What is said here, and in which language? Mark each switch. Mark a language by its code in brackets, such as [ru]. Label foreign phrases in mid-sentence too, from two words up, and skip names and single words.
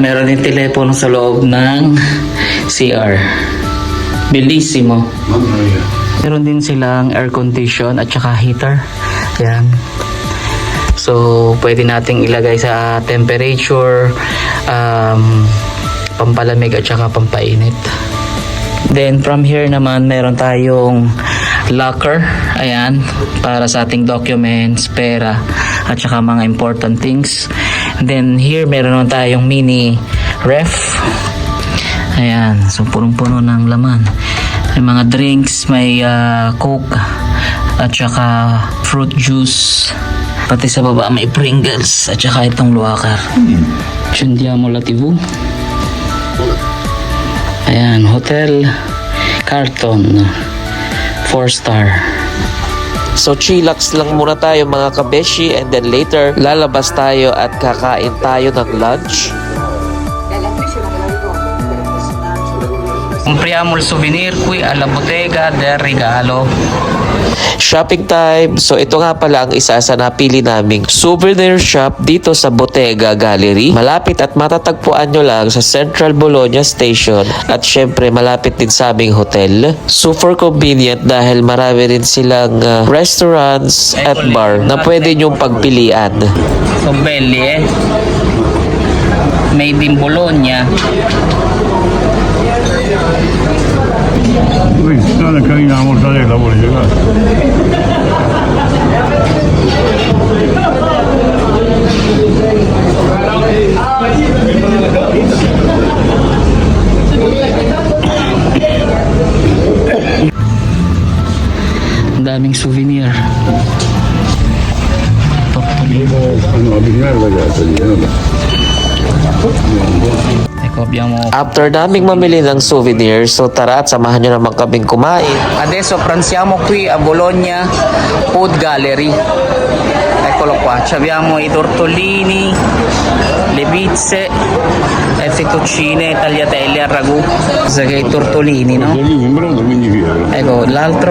[tl] Meron din telepono sa loob ng CR. [it] Bellissimo. [tl] Meron din silang air condition at saka heater. Ayan. So, pwede nating ilagay sa temperature, pampalamig at saka pampainit. Then, from here naman, meron tayong locker. Ayan, para sa ating documents, pera, at saka mga [en] important things. [tl] Then, here, meron naman tayong mini ref. Ayan, so punong-puno ng laman. May mga drinks, may coke, at saka fruit juice. Pati sa baba may Pringles at saka itong luwakar. [it] Scendiamo la TV. [tl] Ayan, Hotel Carlton 4-star. So chillax lang muna tayo mga kabeshi, [en] and then later [tl] lalabas tayo at kakain tayo ng lunch. [it] Compriamo il souvenir qui alla bottega del regalo. [en] Shopping time. [tl] So ito nga pala ang isa sa napili naming souvenir shop dito sa Bottega Gallery. Malapit at matatagpuan nyo lang sa Central Bologna Station, at syempre malapit din sa aming hotel. [en] Super convenient [tl] dahil marami rin silang restaurants at bar na pwede nyong pagpilian. [it] So belli [en] Made in Bologna. [it] Guarda, carina la mortadella pure, guarda. [tl] Ang daming souvenir. [it] No, bisogna ragazza lì, no? Ecco, abbiamo. [tl] After naming mamili ng souvenir, so tara at samahan nyo naman kaming kumain. [it] Adesso pranziamo qui a Bologna Food Gallery. Eccolo qua, abbiamo i tortellini, le pizze, le fettuccine, tagliatelle al ragù. Sa che i tortellini, no? Lì in brodo 15 euro. Ecco, l'altro.